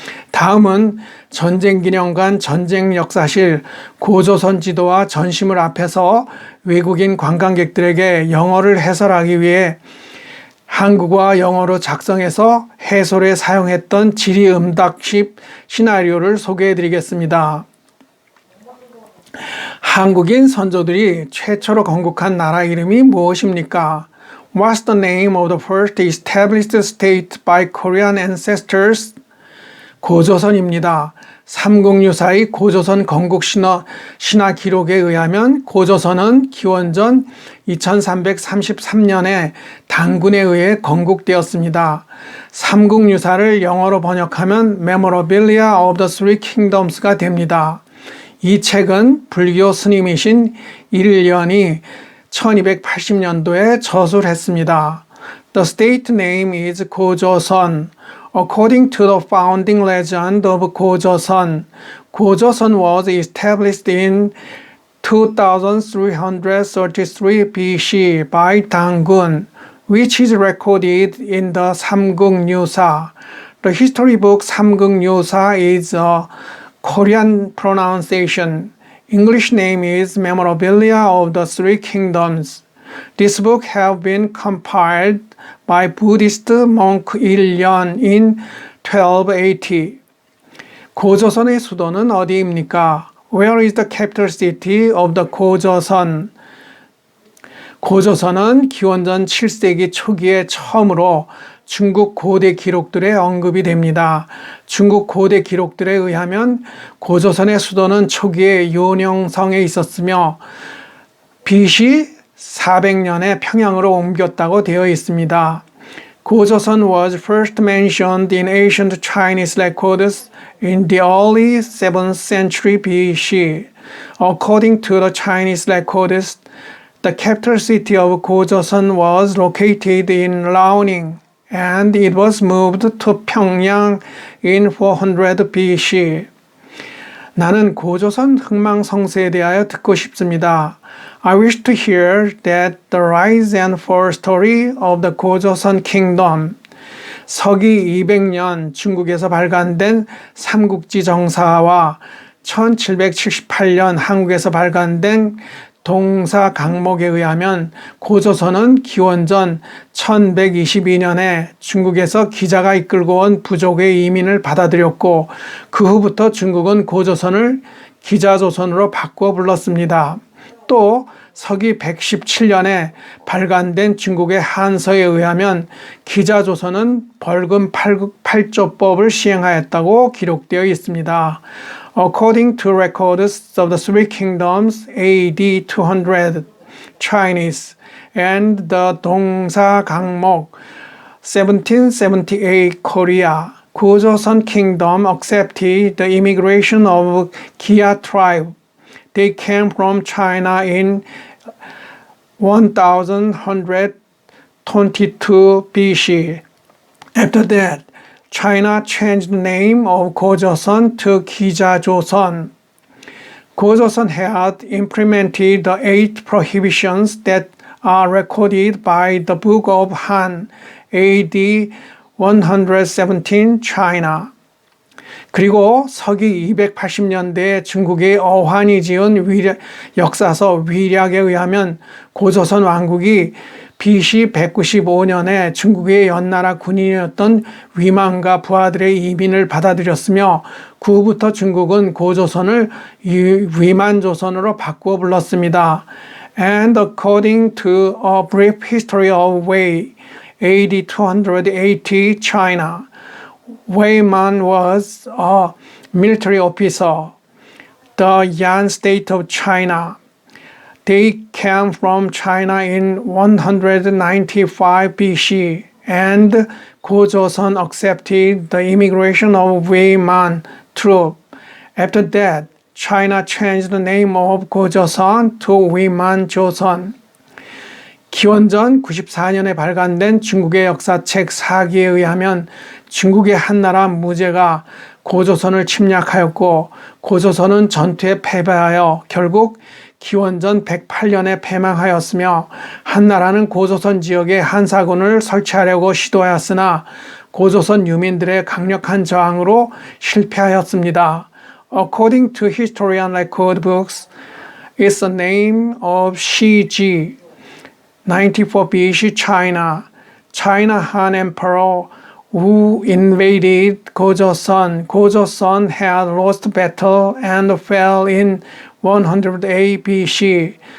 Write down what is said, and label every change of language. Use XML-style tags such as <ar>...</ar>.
<ko>다음은 전쟁기념관 전쟁역사실 고조선 지도와 전시물 앞에서 외국인 관광객들에게 영어를 해설하기 위해 한국어와 영어로 작성해서 해설에 사용했던 지리응답식 시나리오를 소개해 드리겠습니다. 한국인 선조들이 최초로 건국한 나라 이름이 무엇입니까?</ko> <en>What's the name of the first established state by Korean ancestors?</en> <ko>고조선입니다. 삼국유사의 고조선 건국 신화 기록에 의하면 고조선은 기원전 2333년에 당군에 의해 건국되었습니다. 삼국유사를 영어로 번역하면</ko> <en>Memorabilia of the Three Kingdoms</en> <ko>가 됩니다. 이 책은 불교 스님이신 일련이 1280년도에 저술했습니다.</ko> <en>The state name is 고조선. According to the founding legend of Gojoseon, Gojoseon was established in 2333 BC by Dangun, which is recorded in the Samguknyusa. The history book Samguknyusa is a Korean pronunciation. English name is Memorabilia of the Three Kingdoms. This book have been compiled by Buddhist monk Il-yeon in 1280.</en> <ko>고조선의 수도는 어디입니까?</ko> <en>Where is the capital city of the 고조선?</en> <ko>고조선은 기원전 7세기 초기에 처음으로 중국 고대 기록들에 언급이 됩니다. 중국 고대 기록들에 의하면 고조선의 수도는 초기에 요령성에 있었으며 BC 400년에 평양으로 옮겼다고 되어 있습니다.</ko> <en>고조선 was first mentioned in ancient Chinese records in the early 7th century BC. According to the Chinese records, the capital city of Gojoseon was located in Liaoning, and it was moved to Pyongyang in 400 BC.</en> <ko>나는 고조선 흥망성쇠에 대하여 듣고 싶습니다.</ko> <en>I wish to hear that the rise and fall story of the 고조선 kingdom.</en> <ko>서기 200년 중국에서 발간된 삼국지 정사와 1778년 한국에서 발간된 동사 강목에 의하면 고조선은 기원전 1122년에 중국에서 기자가 이끌고 온 부족의 이민을 받아들였고 그 후부터 중국은 고조선을 기자조선으로 바꾸어 불렀습니다. 또 서기 117년에 발간된 중국의 한서에 의하면 기자조선은 벌금 8조법을 시행하였다고 기록되어 있습니다.</ko> <en>According to records of the Three Kingdoms AD 200 Chinese and the Dongsa Gangmok 1778 Korea, Gojoseon Kingdom accepted the immigration of Kia tribe. They came from China in 1122 BC. After that, China changed the name of Gojoseon to 기자조선. Gojoseon had implemented the 8 prohibitions that are recorded by the Book of Han, AD 117 China.</en> <ko>그리고 서기 280년대에 중국의 어환이 지은 역사서 위략에 의하면 고조선 왕국이 BC 195년에 중국의 연나라 군인이었던 위만과 부하들의 이민을 받아들였으며 그 후부터 중국은 고조선을 위만조선으로 바꾸어 불렀습니다.</ko> <en>And according to a brief history of Wei, AD 280 China, Wei Man was a military officer, the Yan state of China. They came from China in 195 BC, and Gojoseon accepted the immigration of Wei Man troop. After that, China changed the name of Gojoseon to Weiman Joseon.</en> <ko>기원전 94년에 발간된 중국의 역사책 사기에 의하면 중국의 한나라 무제가 고조선을 침략하였고 고조선은 전투에 패배하여 결국 기원전 108년에 패망하였으며 한나라는 고조선 지역에 한사군을 설치하려고 시도하였으나 고조선 유민들의 강력한 저항으로 실패하였습니다.</ko> <en>According to historian record books, it's the name of Shiji, 94 BC China, China Han Emperor who invaded Gojoseon. Gojoseon had lost battle and fell in 108 BC.</en>